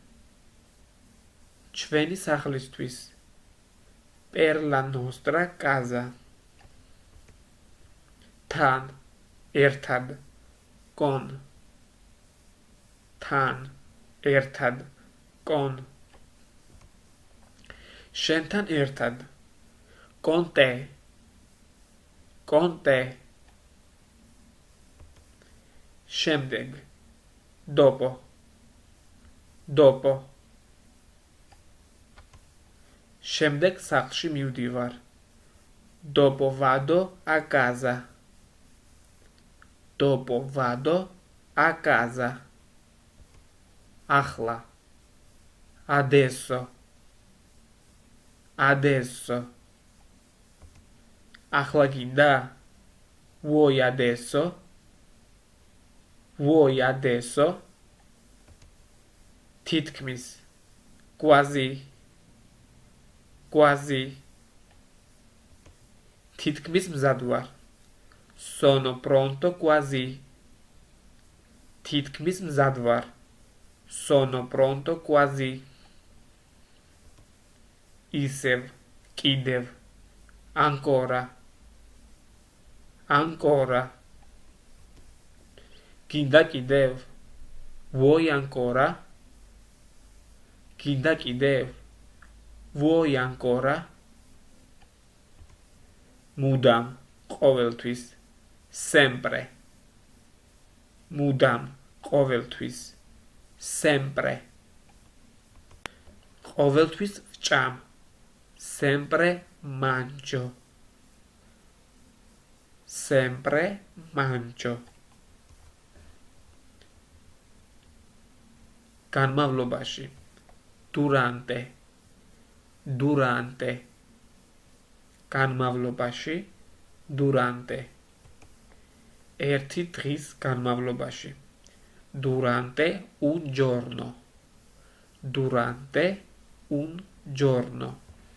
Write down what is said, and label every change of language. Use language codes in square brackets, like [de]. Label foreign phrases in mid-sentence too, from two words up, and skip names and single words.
[ka] ჩვენი სახლისთვის, [it] per la nostra casa, [ka] თან, ერთად, con, შენთან ერთად, [it] con te, [ka] შემდეგ, dopo, შემდეგ სახლში მივდივარ, [it] dopo vado a casa, ახლა, adesso, [ka] ახლა გინდა, [it] vuoi adesso, თითქმის, quasi, [ka] თითქმის მზად ვარ, [it] sono pronto quasi, [ka] თითქმის მზად ვარ, [it] sono pronto quasi, [ka] ისევ, კიდევ, ancora, გინდა კიდევ, [it] vuoi ancora, [ka] მუდამ, ყოველთვის, sempre, ყოველთვის ვჭამ, [it] sempre mangio, [ka] განმავლობაში, durante, განმავლობაში, ერთი დღის განმავლობაში, [it] durante un giorno,